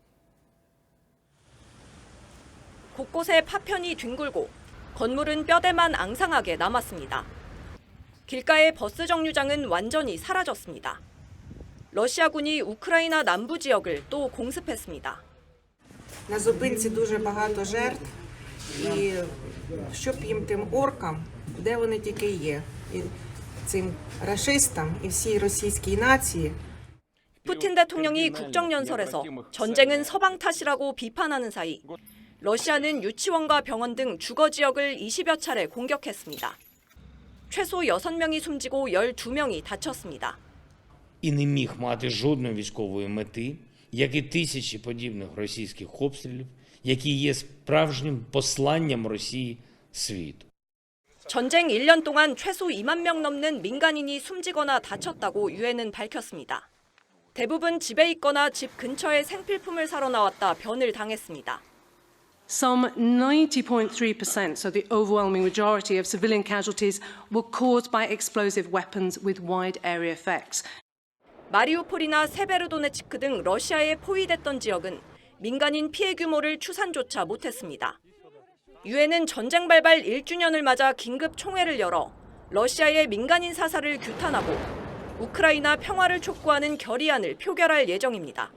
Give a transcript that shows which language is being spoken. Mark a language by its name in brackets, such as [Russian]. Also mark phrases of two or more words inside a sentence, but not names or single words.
[Korean] 곳곳에 파편이 뒹굴고 건물은 뼈대만 앙상하게 남았습니다. 길가의 버스 정류장은 완전히 사라졌습니다. 러시아군이 우크라이나 남부 지역을 또 공습했습니다. [Ukrainian] На зупинці дуже багато жертв, і щоб їм тим оркам, де вони тільки є, і цим рашистам, і всій російській нації. [Korean] 푸틴 대통령이 국정연설에서 전쟁은 서방 탓이라고 비판하는 사이 러시아는 유치원과 병원 등 주거 지역을 20여 차례 공격했습니다. 최소 6명이 숨지고 12명이 다쳤습니다. [Ukrainian] І не міг мати жодної військової мети, як і тисячі подібних російських обстрілів, які є справжнім посланням Росії світу. [Korean] 전쟁 1년 동안 최소 2만 명 넘는 민간인이 숨지거나 다쳤다고 유엔은 밝혔습니다. 대부분 집에 있거나 집 근처에 생필품을 사러 나왔다 변을 당했습니다. [English] Some 90.3%, so the overwhelming majority of civilian casualties, were caused by explosive weapons with wide area effects. [Korean] 마리우폴이나 세베르도네츠크 등 러시아에 포위됐던 지역은 민간인 피해 규모를 추산조차 못했습니다. 유엔은 전쟁 발발 1주년을 맞아 긴급 총회를 열어 러시아의 민간인 사살을 규탄하고 우크라이나 평화를 촉구하는 결의안을 표결할 예정입니다.